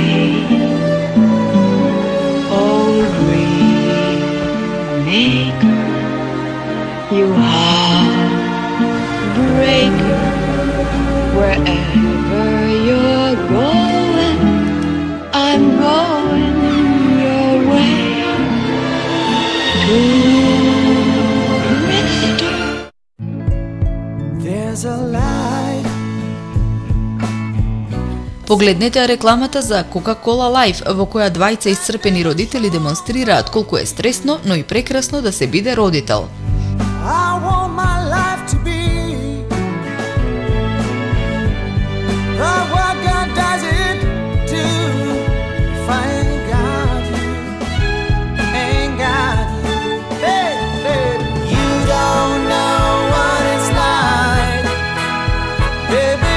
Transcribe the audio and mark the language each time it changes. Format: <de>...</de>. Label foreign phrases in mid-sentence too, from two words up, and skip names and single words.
<en>Oh, dream maker, you heartbreaker, wherever you're going, I'm going your way. There's a light.</en> <mk>Погледнете ја рекламата за Coca-Cola Life, во која двајца исцрпени родители демонстрираат колку е стресно, но и прекрасно да се биде родител.</mk> <en>I want my life to be what God does it do. If I ain't got you, ain't got you, hey, hey. You don't know what it's like, baby.</en>